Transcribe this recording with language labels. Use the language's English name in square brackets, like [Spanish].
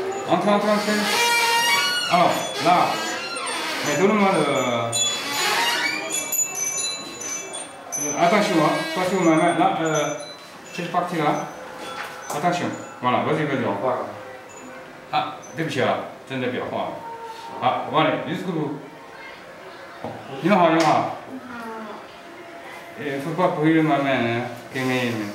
[French] Entre. Alors, là, mais donne-moi le... attention, hein, attention, là, cette partie-là. Attention, voilà, vas-y. [Chinese] Ah, 对不起啊，真的别画。好，往里， [French] jusqu'au bout。 [Chinese] 你好。 [French] Il ne faut pas brûler ma main, hein.